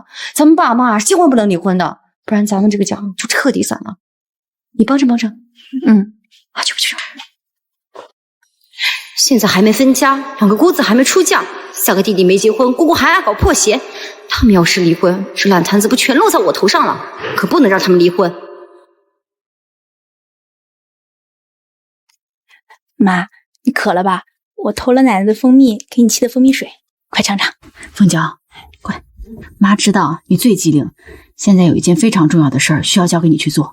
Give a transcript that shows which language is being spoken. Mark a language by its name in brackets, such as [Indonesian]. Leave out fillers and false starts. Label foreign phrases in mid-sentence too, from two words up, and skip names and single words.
[Chinese] 咱們爸媽千萬不能離婚的，不然咱們這個家就徹底散了。你幫襯。去。現在還沒分家，2個姑子還沒出嫁，3個弟弟沒結婚，姑姑還愛搞破鞋。他們要是離婚，這爛攤子不全落在我頭上了？可不能讓他們離婚。媽，你渴了吧？我偷了奶奶的蜂蜜給你沏的蜂蜜水，快尝尝。凤娇，快，妈知道你最机灵，现在有一件非常重要的事儿需要交给你去做。